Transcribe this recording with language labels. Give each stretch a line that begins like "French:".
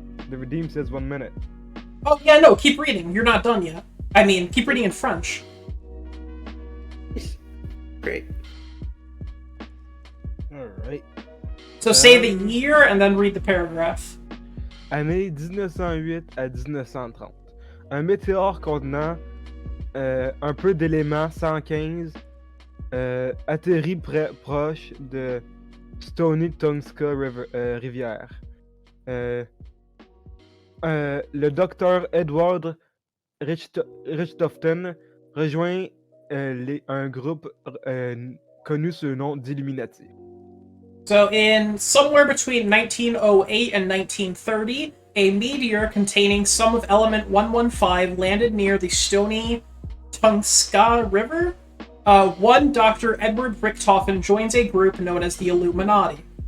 English: The redeem says 1 minute. Oh, yeah, no, keep reading. You're not done yet. I mean, keep reading in French. Great. Alright. So say the year and then read the paragraph.
French: Année 1908 à 1930. Un météore contenant un peu d'éléments 115 atterrit proche de Stony Tonska rivière. Le docteur Edward Richthofen rejoint un groupe connu sous le nom d'Illuminati.
English: So in somewhere between 1908 and 1930, a meteor containing some of element 115 landed near the Stony Tonska River. One Dr. Edward Richthofen joins a group known as the Illuminati.